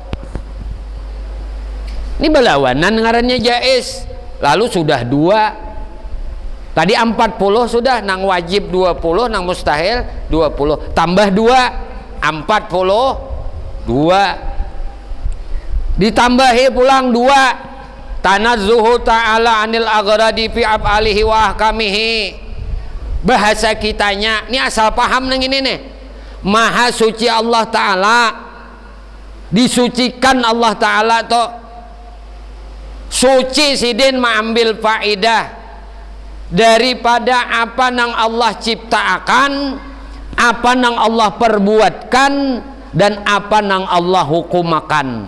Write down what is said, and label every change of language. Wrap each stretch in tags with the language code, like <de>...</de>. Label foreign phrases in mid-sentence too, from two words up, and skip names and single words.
<bjn>Ini berlawanan ngarannya jaiz. Lalu sudah 2. Tadi 40 sudah, nang wajib 20, nang mustahil 20. Tambah 2, 42. Ditambahi pulang 2.</bjn> <ar>تنزهه تعالى عن الأغراض في أفعاله وأحكامه.</ar> <bjn>Bahasa kitanya, ini asal paham nang ini nih. Maha suci Allah Ta'ala, disucikan Allah Ta'ala toh. Suci sidin mengambil faidah daripada apa nang Allah ciptakan, apa nang Allah perbuatkan, dan apa nang Allah hukumakan.</bjn>